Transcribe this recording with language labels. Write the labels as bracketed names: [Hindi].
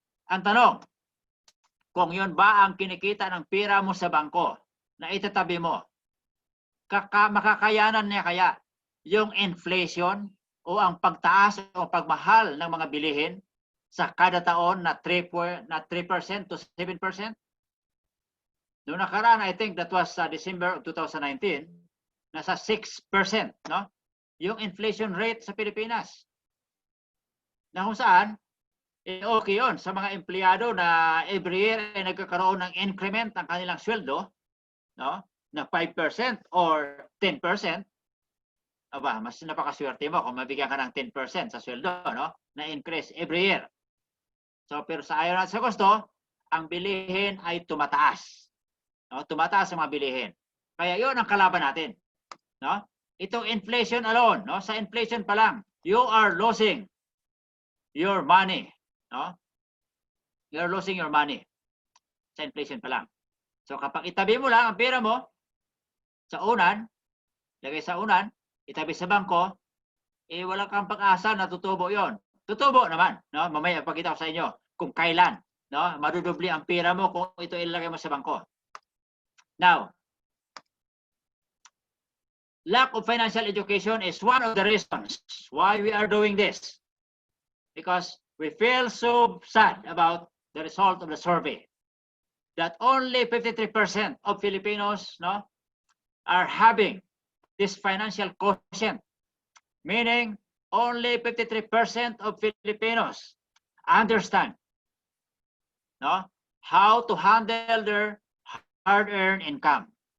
[Filipino] Ang tanong, kung 'yon ba ang kinikita ng pera mo sa bangko na itatabi mo, makakayanan niya kaya yung inflation o ang pagtaas o pagmahal ng mga bilihin sa kada taon na 3% to 7%? Noong nakaraan, [English] I think that was December of 2019, nasa 6%, no? [Filipino] Yung inflation rate sa Pilipinas. Na kung saan, okay yun sa mga empleyado na every year ay nagkakaroon ng increment ng kanilang sweldo, no? Na 5% or 10%. Aba, mas napakaswerte mo kung mabigyan ka ng 10% sa sweldo, no? Na increase every year. So, pero sa ayaw natin sa gusto, ang bilihin ay tumataas. No? Tumataas ang mga bilihin. Kaya yun ang kalaban natin. No? Ito inflation alone, no? Sa inflation pa lang, [English] you are losing your money. No? You are losing your money. [Filipino] Sa inflation pa lang. So kapag itabi mo lang ang pera mo sa unan, lagay sa unan, itabi sa bangko, wala kang pag-asa na tutubo yon. Tutubo naman, no? Mamaya ipakita ko sa inyo kung kailan, no? Madudubli ang pera mo kung ito ilagay mo sa bangko. [English] Now, lack of financial education is one of the reasons why we are doing this. Because we feel so sad about the result of the survey that only 53% of Filipinos, no, are having this financial quotient, meaning only 53% of Filipinos understand, no, how to handle their hard-earned income.